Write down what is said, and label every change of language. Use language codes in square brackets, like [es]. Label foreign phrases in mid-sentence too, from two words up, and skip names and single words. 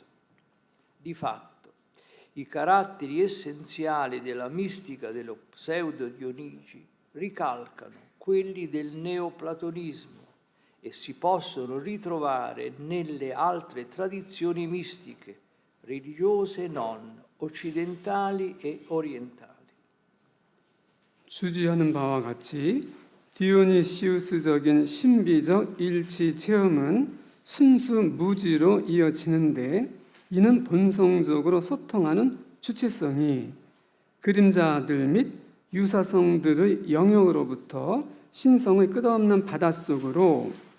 [it] Di fatto, i caratteri essenziali della mistica dello pseudo Dionigi ricalcano quelli del neoplatonismo e si possono ritrovare nelle altre tradizioni mistiche, religiose e non, occidentali e orientali. [ko] 주지하는 바와 같이 디오니시우스적인 신비적 일치 체험은 순수 무지로 이어지는데 이는 본성적으로 소통하는 주체성이 그림자들 및 유사성들의 영역으로부터 신성의 끝없는 바닷속으로